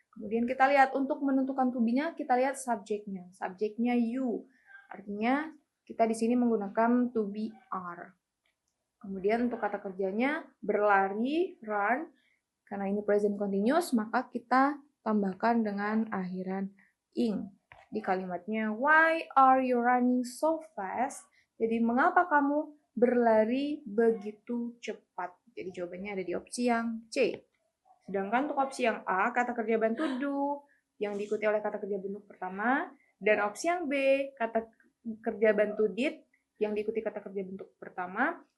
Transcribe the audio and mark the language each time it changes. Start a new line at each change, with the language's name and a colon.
Indonesian: Kemudian kita lihat untuk menentukan to be-nya, kita lihat subjeknya. Subjeknya you, artinya kita di sini menggunakan to be are. Kemudian untuk kata kerjanya berlari, run. Karena ini present continuous, maka kita tambahkan dengan akhiran ing. Di kalimatnya,
English: why are you running so fast?
Indonesian: Jadi, mengapa kamu berlari begitu cepat? Jadi, jawabannya ada di opsi yang C. Sedangkan untuk opsi yang A, kata kerja bantu do, yang diikuti oleh kata kerja bentuk pertama. Dan opsi yang B, kata kerja bantu did, yang diikuti kata kerja bentuk pertama.